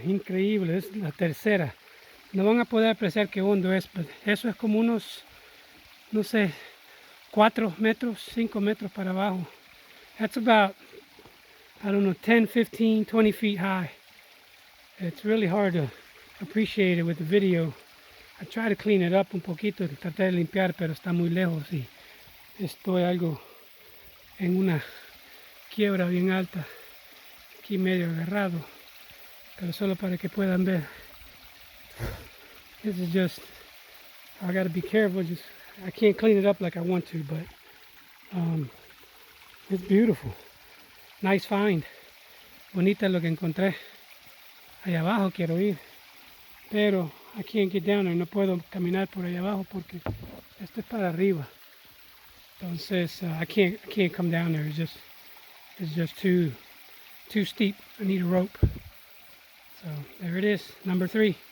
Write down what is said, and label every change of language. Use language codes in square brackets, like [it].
[es] Increíble, es la tercera. No van a poder apreciar qué hondo es, pero eso es como unos, no sé, 4 metros, 5 metros para abajo. [en] That's about, I don't know, 10, 15, 20 feet high. It's really hard to appreciate it with the video. I try to clean it up [es] un poquito, traté de limpiar, pero está muy lejos y estoy algo en una quiebra bien alta, aquí medio agarrado, pero solo para que puedan ver. [en] This is just, I gotta be careful, I can't clean it up like I want to, but it's beautiful. Nice find. [es] Bonita lo que encontré. Allá abajo quiero ir, pero [en] I can't get down there, [es] no puedo caminar por allá abajo porque esto es para arriba. [en] Entonces I can't come down there. It's just too steep. I need a rope. So there it is, number 3.